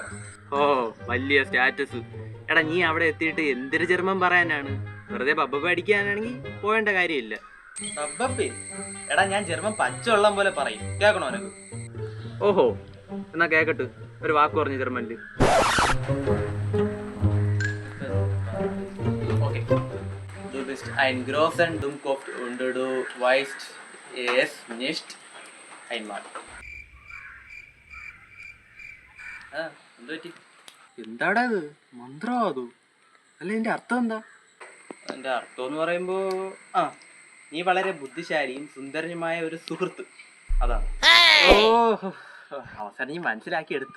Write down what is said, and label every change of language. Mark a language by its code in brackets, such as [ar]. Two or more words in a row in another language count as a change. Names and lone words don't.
[ml] ഓ, വലിയ സ്റ്റാറ്റസ്. എടാ, നീ അവിടെ എത്തിയിട്ട് എന്തൊരു ജർമ്മൻ പറയാനാണ്? വെറുതെ ബബ്ബ അടിക്കാനാണെങ്കിൽ പോവേണ്ട കാര്യമില്ല. ബബ്ബേ? എടാ, ഞാൻ ജർമ്മൻ പച്ചവെള്ളം പോലെ പറയും. കേൾക്കണോ നിനക്ക്? ഓഹോ, എന്നാ കേക്കട്ട്, ഒരു വാക്ക് പറഞ്ഞു ജർമ്മനില്. Okay. [de] Du bist ein großen Dummkopf und du weißt es nicht einmal. [ml] എന്ത് പറ്റി? എന്താടാ ഇത്? മന്ത്രമോ അതോ? അല്ല, ഇതിന്റെ അർത്ഥം എന്താ? അതിന്റെ അർത്ഥം എന്ന് പറയുമ്പോ നീ വളരെ ബുദ്ധിശാലിയും സുന്ദരനുമായ ഒരു സുഹൃത്ത്, അതാണ്. ഓ, അവസാനം നീ മനസ്സിലാക്കി എടുത്ത്.